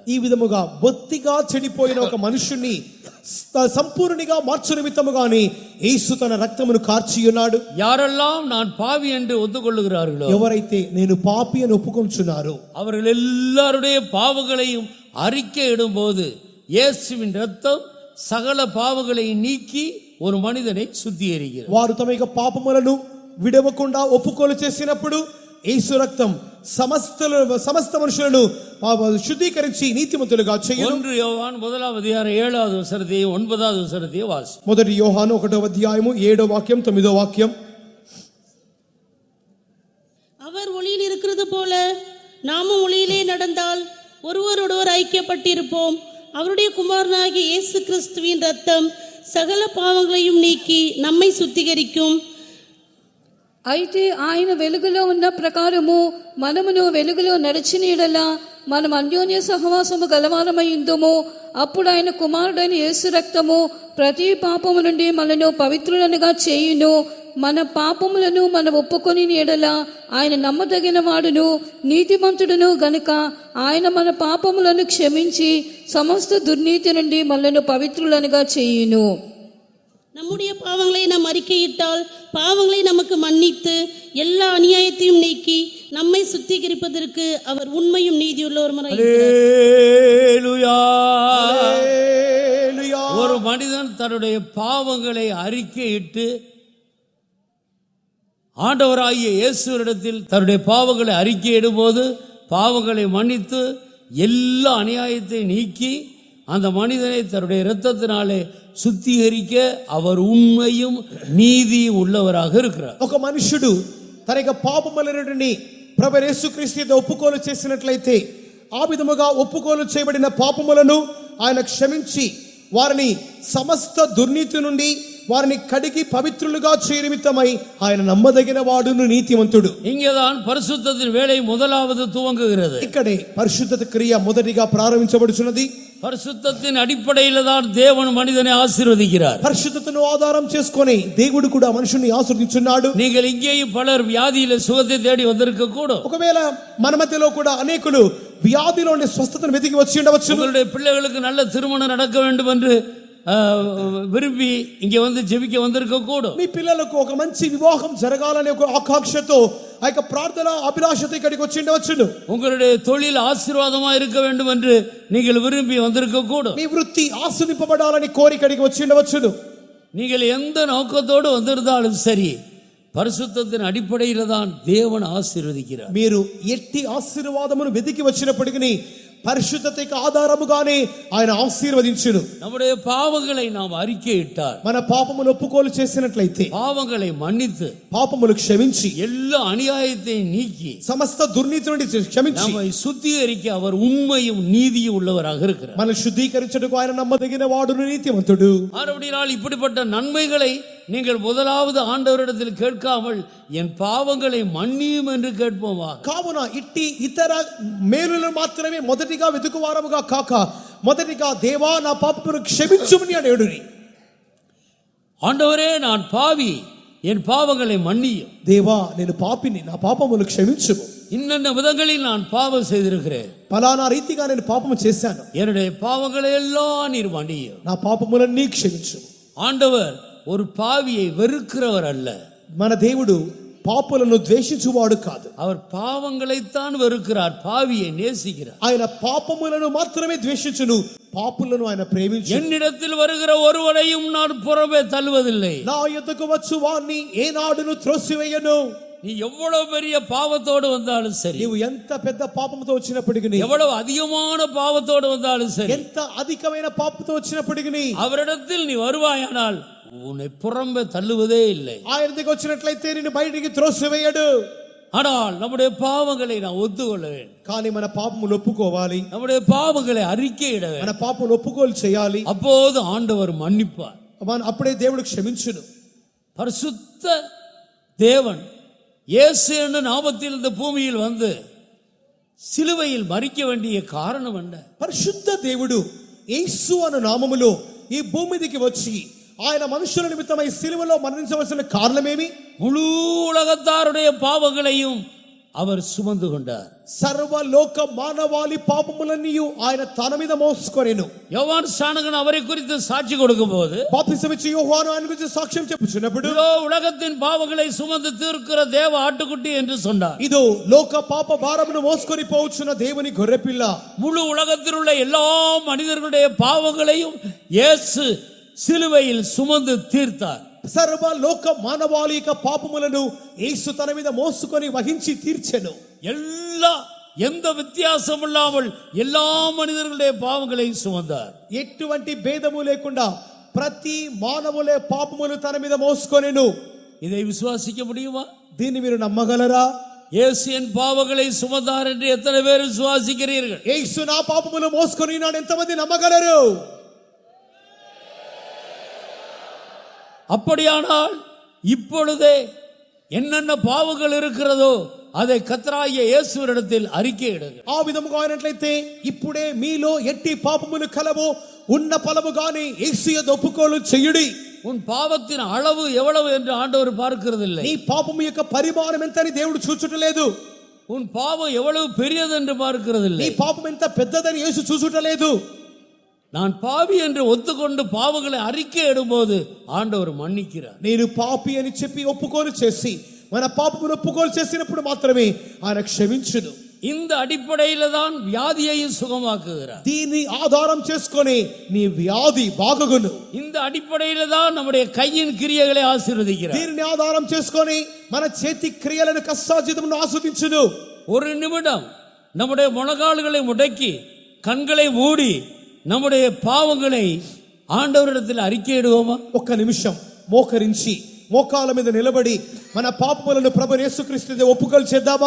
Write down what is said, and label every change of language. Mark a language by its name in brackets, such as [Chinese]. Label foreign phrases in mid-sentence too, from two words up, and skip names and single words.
[Telugu] ఈ విధముగా బొత్తిగా చెడిపోయిన ఒక మనుషుని సంపూర్ణిగా మార్చు నిమిత్తముగానే యేసు తన రక్తమును కార్చి ఉన్నాడు. [Tamil] யாரெல்லாம் நான் பாவி என்று ஒத்துக்கொள்ளுகிறார்களோ, [Telugu] ఎవరైతే నేను పాపి అని ఒప్పుకొంచున్నారో [Tamil] அவர்கள் எல்லாருடைய பாவங்களையும் அறிக்கையிடும்போது இயேசுவின் இரத்தம் சகல பாவங்களை நீக்கி ஒரு மனிதனை சுத்திகரிக்கிறது. [Telugu] వారు తమ యొక్క పాపములను విడవకుండా ఒప్పుకోలు చేసినప్పుడు యేసు రక్తం సమస్త మనుషులను శుద్ధీకరించి నీతిమంతులుగా చేయును. [Tamil] 1 யோவான் 1:7 9 வாசி. [Telugu] మొదటి యోహాను 1:7 9 [Tamil] அவர் ஒளியில் இருக்கிறது போல நாமும் ஒளியிலே நடந்தால் ஒருவரோடொருவர் ஐக்கியப்பட்டிருப்போம். அவருடைய குமாரனாகிய இயேசு கிறிஸ்துவின் ரத்தம் சகல பாவங்களையும் நீக்கி நம்மை சுத்திகரிக்கும். [Telugu] అయితే ఆయన వెలుగులో ఉన్న ప్రకారము మనమును వెలుగులో నడిచిన యెడల మనం అన్యోన్య సహవాసము గలవారమైందుము. అప్పుడు ఆయన కుమారుడైన యేసు రక్తము ప్రతి పాపము నుండి మనను పవిత్రులనుగా చేయును. మన పాపములను మనం ఒప్పుకొని యెడల ఆయన నమ్మదగిన వాడును నీతిమంతుడును గనుక ఆయన మన పాపములను క్షమించి సమస్త దుర్నీతి నుండి మనను పవిత్రులనుగా చేయును. [Tamil] நம்முடைய பாவங்களை நாம் அறிக்கையிட்டால் பாவங்களை நமக்கு மன்னித்து எல்லா அநியாயத்தையும் நீக்கி நம்மை சுத்திகரிப்பதற்கு அவர் உண்மையும் நீதியுள்ளவருமாய் அல்லேலூயா. ஒரு மனிதன் தன்னுடைய பாவங்களை அறிக்கையிட்டு ஆண்டவராகிய இயேசுவினிடத்தில் தன்னுடைய பாவங்களை அறிக்கையிடும்போது பாவங்களை மன்னித்து எல்லா அநியாயத்தை நீக்கி அந்த மனிதனை தன்னுடைய இரத்தத்தினாலே சுத்திகரிக்க அவர் உண்மையும் நீதியும் உள்ளவராக இருக்கிறார். [Telugu] ఒక మనుషుడు తన యొక్క పాపములన్నిటిని ప్రభు యేసుక్రీస్తు యందు ఒప్పుకోలు చేసినట్లయితే ఆ విధముగా ఒప్పుకోలు చేయబడిన పాపములను ఆయన క్షమించి వారిని సమస్త దుర్నీతి నుండి వారిని కడిగి పవిత్రులుగా చేయ నిమిత్తమై ఆయన నమ్మదగిన వాడును నీతిమంతుడు. [Tamil] இங்கேதான் பரிசுத்தத்தின் வேலை முதலாவது துவங்குகிறது. [Telugu] ఇక్కడే పరిశుద్ధత క్రియ మొదటిగా ప్రారంభించబడుచున్నది. [Tamil] பரிசுத்தத்தின் அடிப்படையில் தான் தேவன் மனிதனை ஆசீர்வதிக்கிறார். [Telugu] పరిశుద్ధతను ఆధారం చేసుకొని దేవుడు కూడా మనుషుని ఆశీర్వదించున్నాడు. [Tamil] நீங்கள் இங்கேயும் பலர் வியாதியில சுகத்தை தேடி வந்திருக்க கூடும். [Telugu] ఒకవేళ మన మధ్యలో కూడా అనేకులు వ్యాధిలోని స్వస్థతను వెతికి వచ్చి ఉండవచ్చు. [Tamil] உங்களுடைய பிள்ளைகளுக்கு நல்ல திருமணம் நடக்க வேண்டும் என்று விரிபி இங்க வந்து జెబిక வந்திருக்க கூடும். [Telugu] మీ పిల్లలకు ఒక మంచి వివాహం జరగాలనే ఒక ఆకాంక్షతో ఆ యొక్క ప్రార్థన అభిలాషతో ఇక్కడికి వచ్చి ఉండవచ్చును. [Tamil] உங்களுடைய தொழில் ஆசீர்வாதமா இருக்க வேண்டும் என்று நீங்கள் விரும்பி வந்திருக்க கூடும். [Telugu] మీ వృత్తి ఆశీర్వదింపబడాలని కోరి ఇక్కడికి వచ్చి ఉండవచ్చును. [Tamil] நீங்கள் எந்த நோக்கத்தோடு வந்திருந்தாலும் சரி, பரிசுத்தத்தின் அடிப்படையில் தான் தேவன் ஆசீர்வதிக்கிறார். [Telugu] మీరు ఎట్టి ఆశీర్వాదమును వెతికి వచ్చినప్పటికీ పరిశుద్ధతకు ఆధారముగానే ఆయన ఆశీర్వదించును. [Tamil] நம்முடைய பாவங்களை நாம் அறிக்கையிட்டால், [Telugu] మన పాపములు ఒప్పుకోలు చేసినట్లయితే, [Tamil] பாவங்களை மன்னித்து, [Telugu] పాపములు క్షమించి, [Tamil] எல்லா அநியாயத்தையும் நீக்கி, [Telugu] సమస్త దుర్నీతి నుండి క్షమించి [Tamil] நம்மை சுத்திகரிக்க அவர் உண்மையும் நீதியும் உள்ளவராக இருக்கிறார். [Telugu] మనం శుద్ధీకరించుటకు ఆయన నమ్మదగిన వాడును నీతిమంతుడు. [Tamil] ஆனபடியால் இப்படிப்பட்ட நன்மைகளை நீங்கள் முதலாவது ஆண்டவரிடத்தில் கேட்காமல் என் பாவங்களை மன்னியும் என்று கேட்போமா. [Telugu] కావున ఇట్టి ఇతర మేలులను మాత్రమే మొదటిగా వెతుకువారముగా కాక మొదటిగా దేవా నా పాపమును క్షమించుమని అడుగుడి. [Tamil] ஆண்டவரே நான் பாவி, என் பாவங்களை மன்னியும். [Telugu] దేవా నేను పాపిని, నా పాపమును క్షమించుము. [Tamil] இன்னென்ன விதங்களில் நான் பாவம் செய்திருக்கிறேன், [Telugu] పలానా రీతిగా నేను పాపము చేశాను, [Tamil] என்னுடைய பாவங்களை எல்லாம் நீர் மன்னியும். [Telugu] నా పాపములన్నీ క్షమించు. [Tamil] ஆண்டவர் ஒரு பாவியை வெறுக்கிறவர் அல்ல. [Telugu] మన దేవుడు పాపులను ద్వేషించువాడు కాదు. [Tamil] அவர் பாவங்களைத்தான் வெறுக்கிறார், பாவியை நேசிக்கிறார். [Telugu] ఆయన పాపములను మాత్రమే ద్వేషించును, పాపులను ఆయన ప్రేమించు. [Tamil] என்னிடத்தில் வருகிற ஒருவரையும் நான் புறமே தள்ளுவதில்லை. [Telugu] నా యొద్దకు వచ్చు వాణ్ణి ఏనాడును త్రోసివేయను. [Tamil] நீ எவ்வளவு பெரிய பாவத்தோடு வந்தாலும் சரி, [Telugu] నీవు ఎంత పెద్ద పాపముతో వచ్చినప్పటికీ, [Tamil] எவ்வளவு அதிகமான பாவத்தோடு வந்தாலும் சரி, [Telugu] ఎంత అధికమైన పాపంతో వచ్చినప్పటికీ [Tamil] அவரிடத்தில் நீ வருவாயானால் உன்னை புறம்பே தள்ளுவதே இல்லை. [Telugu] ఆయన దగ్గరికి వచ్చినట్లయితే నిన్ను బయటికి త్రోసివేయడు. [Tamil] ஆனால் நம்முடைய பாவங்களை நான் ஒத்துக்கொள்ள வேண்டும். [Telugu] కానీ మన పాపములు ఒప్పుకోవాలి, [Tamil] நம்முடைய பாவங்களை அறிக்கையிட [Telugu] మన [Tamil] வேண்டும். [Telugu] పాపములు ఒప్పుకోలు చేయాలి. [Tamil] அப்போது ஆண்டவர் மன்னிப்பார். [Telugu] అప్పుడే దేవుడు క్షమించును. [Tamil] பரிசுத்த தேவன் இயேசு என்ற நாமத்தில் இந்த பூமியில் வந்து சிலுவையில் மரிக்க வேண்டிய காரணம் என்ன? [Telugu] పరిశుద్ధ దేవుడు యేసు అను నామములో ఈ భూమి మీదకి వచ్చి ఆయన మనుషుల నిమిత్తమై సిలువలో మరణించవలసిన కారణమేమి? [Tamil] முழு உலகத்தாருடைய பாவங்களையும் அவர் சுமந்து கொண்டார். [Telugu] సర్వలోక మానవాళి పాపములన్నీ ఆయన తన మీద మోసుకొనెను. [Tamil] யோவான் ஸ்நானகன் அவரை குறித்து சாட்சி கொடுக்கும் போது, [Telugu] బాప్తిసమిచ్చి యోహాను ఆయన గురించి సాక్ష్యం చెప్పుచున్నప్పుడు, [Tamil] இதோ உலகத்தின் பாவங்களை சுமந்து தீர்க்கிற தேவ ஆட்டுக்குட்டி என்று சொன்னார். [Telugu] ఇదో లోక పాప భారమును మోసుకొని పోవచ్చున్న దేవుని గొర్రెపిల్ల. [Tamil] முழு உலகத்தில் உள்ள எல்லா மனிதர்களுடைய பாவங்களையும் இயேசு சிலுவையில் சுமந்து தீர்த்தார். [Telugu] సర్వ లోక మానవాళి యొక్క పాపములను యేసు తన మీద మోసుకొని వహించి తీర్చెను. [Tamil] எந்த வித்தியாசம் இல்லாமல் எல்லா மனிதர்களுடைய பாவங்களை சுமந்தார். [Telugu] ఎటువంటి భేదము లేకుండా ప్రతి మానవులే పాపములు తన మీద మోసుకొనెను. [Tamil] இதை விசுவாசிக்க முடியுமா? [Telugu] దీన్ని మీరు నమ్మగలరా? [Tamil] இயேசு என் பாவங்களை சுமந்தார் என்று எத்தனை பேர் விசுவாசிக்கிறீர்கள்? [Telugu] యేసు నా పాపములు మోసుకొని ఉన్నాడు ఎంతమంది నమ్మగలరు? [Tamil] அப்படியானால் இப்பொழுதே என்னென்ன பாவங்கள் இருக்கிறதோ அதை கர்த்தராகிய இயேசுவினிடத்தில் அறிக்கையிடுங்கள். [Telugu] ఆ విధముగా అయినట్లయితే ఇప్పుడే మీలో ఎట్టి పాపములు కలవో ఉన్న ఫలముగానే యేసు యందు ఒప్పుకోలు చేయుడి. [Tamil] உன் பாவத்தின் அளவு எவ்வளவு என்று ஆண்டவர் பார்க்கிறதில்லை. [Telugu] నీ పాపము యొక్క పరిమాణం ఎంతని దేవుడు చూచుటలేదు. [Tamil] உன் பாவம் எவ்வளவு பெரியது என்று பார்க்கிறதில்லை. [Telugu] నీ పాపం ఎంత పెద్దదని యేసు చూచుటలేదు. [Tamil] நான் பாவி என்று ஒத்துக்கொண்டு பாவங்களை அறிக்கை இடும்போது ஆண்டவர் மன்னிக்கிறார். [Telugu] నేను పాపి అని చెప్పి ఒప్పుకోలు చేసి మన పాపమును ఒప్పుకోలు చేసినప్పుడు మాత్రమే ఆయన క్షమించును. [Tamil] இந்த அடிப்படையில தான் வியாதியையும் சுகமாக்குகிறார். [Telugu] దీన్ని ఆధారం చేసుకొని నీ వ్యాధి బాగుగును. [Tamil] இந்த அடிப்படையில தான் நம்முடைய கையின் கிரியைகளை ஆசீர்வதிக்கிறார். [Telugu] దీన్ని ఆధారం చేసుకొని మన చేతి క్రియలను కష్టార్జితమును ఆస్వాదించును. [Tamil] ஒரு நிமிடம் நம்முடைய முழங்கால்களை முடக்கி கண்களை மூடி நம்முடைய பாவங்களை ఆండవరిడத்தில் அறிக்கையிடுவோமா? [Telugu] ఒక్క నిమిషం మోకరించి మోకాల మీద నిలబడి మన పాపములను ప్రభు యేసుక్రీస్తు ఒప్పుకోలు చేద్దామా?